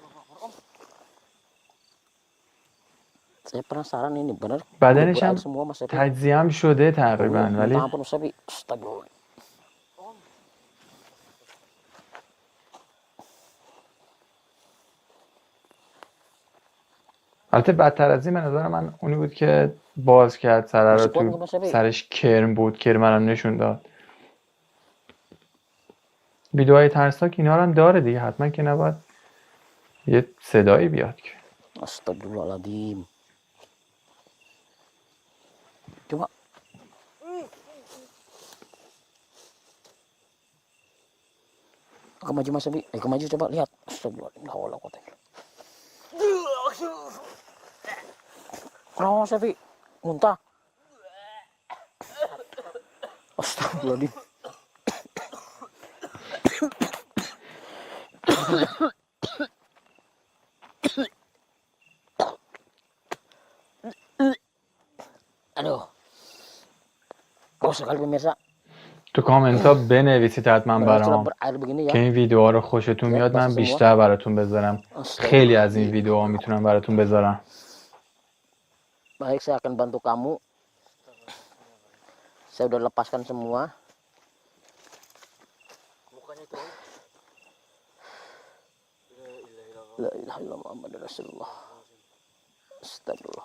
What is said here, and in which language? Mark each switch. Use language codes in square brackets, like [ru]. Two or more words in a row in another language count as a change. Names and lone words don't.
[fa] بدنش هم تجزیه هم شده تقریبا، ولی البته بدتر از این به نظر من اونی بود که باز کرد سره رو، تو سرش کرم بود، کرم هم نشون داد. ویدیوهای ترسناک اینا رو هم داره دیگه، حتما که نباید یه صدایی بیاد که. [id] Astagfirullahaladzim. Coba. Ke maju Mas Epi. Ke maju coba lihat. Astagfirullahaladzim. Kenapa Mas Epi? Muntah. Astagfirullahaladzim. Aduh. Kok sekali pemirsa. [fa] تو کامنت ها بنویسید حتما برام که این ویدیوها رو خوشتون میاد، من بیشتر براتون بذارم. خیلی از این ویدیوها میتونم براتون بذارم. [id] Baik, saya akan bantu kamu. Saya udah lepaskan semua. [ar] لا إله إلا الله محمد رسول الله. [id] Astagfirullah.